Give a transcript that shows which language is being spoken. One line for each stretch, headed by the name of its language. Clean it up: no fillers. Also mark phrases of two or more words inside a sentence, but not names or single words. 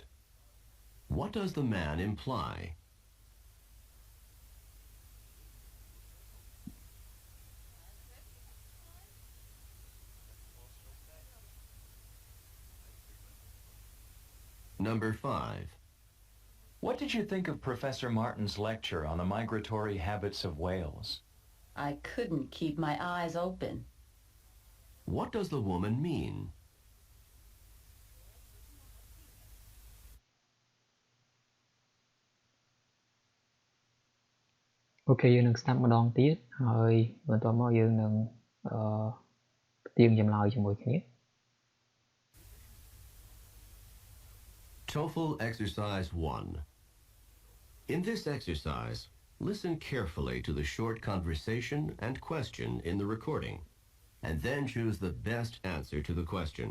English: What does the man imply? Number 5. What did you think of Professor Martin's lecture on the migratory habits of whales? I couldn't keep my eyes open. What does the woman mean?
Khmer: Ok, យើងនឹងស្ដាប់ម្ដងទៀតហើយបន្ទាប់មកយើងនឹងទៀងចម្លើយជាមួយគ្នា
English: TOEFL Exercise 1. In this exercise, listen carefully to the short conversation and question in the recording, and then choose the best answer to the question.